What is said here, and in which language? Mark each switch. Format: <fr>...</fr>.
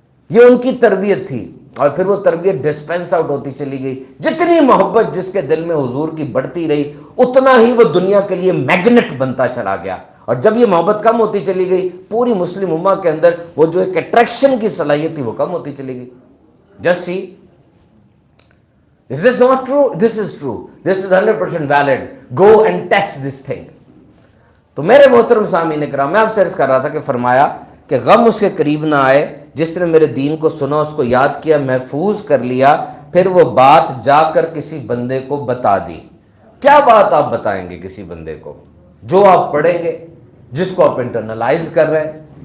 <ur>یہ ان کی تربیت تھی. اور پھر وہ تربیت ڈسپینس آؤٹ ہوتی چلی گئی. جتنی محبت جس کے دل میں حضور کی بڑھتی رہی، اتنا ہی وہ دنیا کے لیے میگنٹ بنتا چلا گیا. اور جب یہ محبت کم ہوتی چلی گئی، پوری مسلم امہ کے اندر وہ جو ایک اٹریکشن کی صلاحیت تھی وہ کم ہوتی چلی گئی.</ur> <en>Just see Is this not true? This is true. This is 100% valid. Go and test this thing.</en> <ur>تو میرے محترم سامعین کرام، میں آپ سے عرض کر رہا تھا کہ فرمایا کہ غم اس کے قریب نہ آئے جس نے میرے دین کو سنا، اس کو یاد کیا، محفوظ کر لیا، پھر وہ بات جا کر کسی بندے کو بتا دی. کیا بات آپ بتائیں گے کسی بندے کو؟ جو آپ پڑھیں گے، جس کو آپ انٹرنلائز کر رہے ہیں.</ur>